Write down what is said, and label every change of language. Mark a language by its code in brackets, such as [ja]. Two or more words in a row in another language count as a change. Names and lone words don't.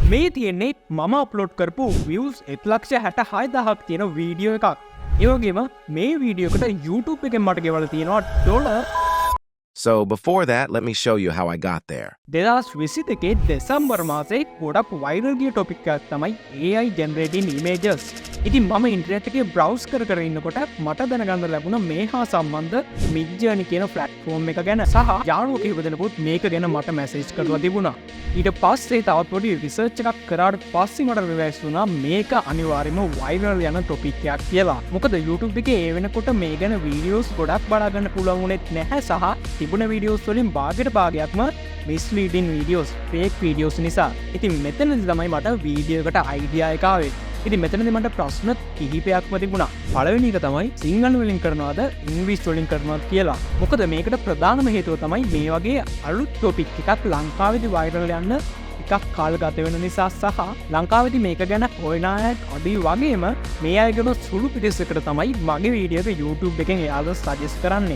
[si] මේ තියෙන්නේ මම අප්ලෝඩ් කරපු views 1,66,000ක් තියෙන වීඩියෝ එකක්. ඒ වගේම මේ වීඩියෝ එකට YouTube එකෙන් මට ගෙවලා තියෙනවා $. [en] So before that, let me show you how I got there. [si] 2022 දෙසැම්බර් මාසේ ගොඩක් වයිරල් ගිය ටොපික් එකක් තමයි [en] AI generating images. [si] ඉතින් මම ඉන්ටර්නෙට් එකේ බ්‍රවුස් කර ඉන්නකොට මට දැනගන්න ලැබුණා මේ හා සම්බන්ධ Midjourney කියන platform එක ගැන සහ යාළුවෝ කිහිප දෙනෙකුත් මේක ගැන මට මැසේජ් කරලා තිබුණා. ඊට පස්සේ තවත් පොඩි රිසර්ච් එකක් කරාට පස්සේ මට රියලයිස් වුණා මේක අනිවාර්යයෙන්ම වයිරල් යන ටොපික් එකක් කියලා. මොකද YouTube එකේ ඒ වෙනකොට මේ ගැන වීඩියෝස් ගොඩක් බලා ගන්න පුළුවන් වුණෙත් නැහැ සහ තිබුණ වීඩියෝස් වලින් භාගයක්ම [en] misleading videos, fake videos [si] නිසා. ඉතින් මෙතනදි තමයි මට වීඩියෝ එකට අයිඩියා එක ආවේ. ඉතින් මෙතනදි මට ප්‍රශ්න කිහිපයක්ම තිබුණා. පළවෙනි එක තමයි සිංහල වලින් කරනවද ඉංග්‍රීසි වලින් කරනවද කියලා. මොකද මේකට ප්‍රධානම හේතුව තමයි මේ වගේ අලුත් ටොපික් එකක් ලංකාවේදී වයිරල් යන්න එකක් කාල ගත වෙන නිසා සහ ලංකාවේදී මේක ගැන හොයන අය අඩුයි වගේම මේ අයගෙන සුළු පිටසකට තමයි මගේ වීඩියෝ එක YouTube එකෙන් එයාලා සජෙස්ට් කරන්නේ.